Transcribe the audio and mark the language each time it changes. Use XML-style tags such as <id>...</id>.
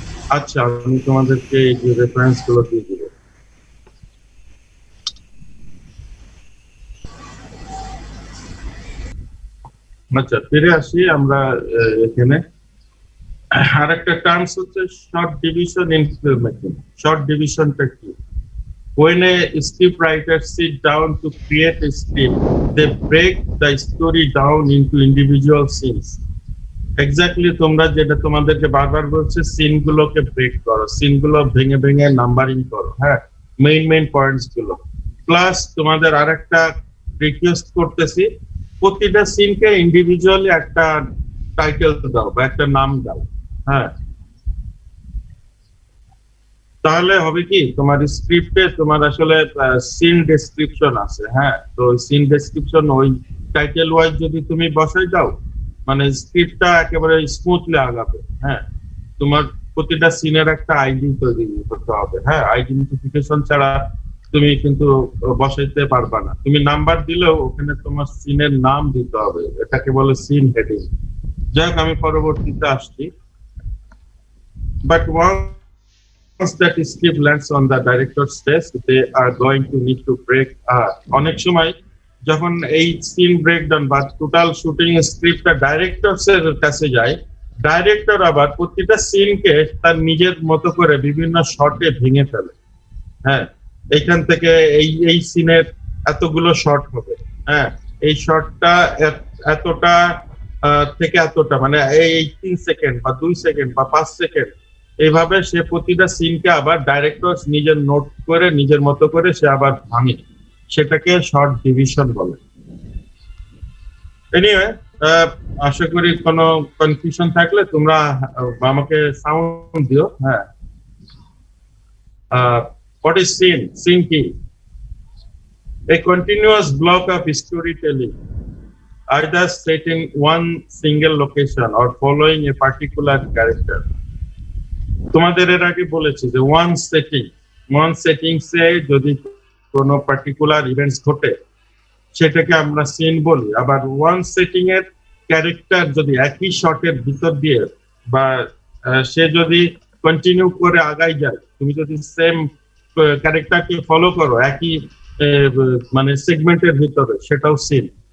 <bn>আচ্ছা, আমি তোমাদেরকে এই যে রেফারেন্স গুলো দিয়ে দিব। আচ্ছা, ফিরে আসি আমরা এখানে। আরেকটা টার্মস হচ্ছে short division in film making. Short ডিভিশনটা কি?</bn> <en>When a script writer sit down to create a script, they break the story down into individual scenes.</en> <bn>Exactly, তোমরা যেটা তোমাদেরকে বারবার বলছে, সিন গুলোকে ব্রেক করো, সিন গুলো ভেঙে ভেঙে নাম্বারিং করো। হ্যাঁ, মেইন পয়েন্টস গুলো। প্লাস তোমাদের আরেকটা রিকোয়েস্ট করতেছি, প্রতিটা সিনকে ইন্ডিভিজুয়ালি একটা টাইটেল দাও বা একটা নাম দাও। হ্যাঁ, তাহলে হবে কি, তোমার স্ক্রিপ্টে তোমার আসলে সিন ডেসক্রিপশন আছে। হ্যাঁ, তো সিন ডেসক্রিপশন ওই টাইটেল ওয়াইজ যদি তুমি বসাই দাও, মানে স্ক্রিপ্টটা একেবারে স্মুথলি আগাবে। হ্যাঁ, তোমার প্রতিটা সিনের একটা আইডি তৈরি করতে হবে। হ্যাঁ, আইডেন্টিফিকেশন ছাড়া তুমি কিন্তু বসাইতে পারবা না। তুমি নাম্বার দিলেও ওখানে তোমার সিনের নাম দিতে হবে, এটাকে বলে সিন হেডিং। যাক, আমি পরবর্তীতে আসছি।</bn> <en>But once that script lands on the director's desk, they are going to need to break.</en> <bn>অনেক সময় যখন এই সিন ব্রেকডাউন বা টোটাল শুটিং স্ক্রিপ্টটা ডাইরেক্টরস এর কাছে যায়, ডাইরেক্টর আবার প্রতিটা সিনকে তার নিজের মতো করে বিভিন্ন শর্টে ভেঙে ফেলে। হ্যাঁ, এইখান থেকে এই সিনের এতগুলো শর্ট হবে। হ্যাঁ, এই শর্টটা এতটা থেকে এতটা, মানে এই 3 সেকেন্ড বা 2 সেকেন্ড বা 5 সেকেন্ড, এইভাবে সে প্রতিটা সিনকে আবার ডাইরেক্টর নিজের নোট করে নিজের মতো করে সে আবার ভাঙে, সেটাকে শর্ট ডিভিশন বলে। এনিওয়ে, আশা করি কোনো কনফিউশন থাকলে তোমরা আমাকে সাউন্ড দিও। হ্যাঁ, what is scene? Scene কি?</bn> <en>A continuous block of storytelling, either set in one single location or following a particular character.</en> <bn>তোমাদের এর আগে বলেছি যে ওয়ান সেটিংসে যদি কোনো পার্টিকুলার ইভেন্টস ঘটে, সেটাকে আমরা সিন বলি। আবার ওয়ান সেটিং এর ক্যারেক্টার যদি একই শটের ভিতর দিয়ে বা সে যদি কন্টিনিউ করে আগাই যায়, তুমি যদি সেম ক্যারেক্টারকে ফলো করো একই মানে সেগমেন্টের ভিতরে, সেটাও সিন।</bn>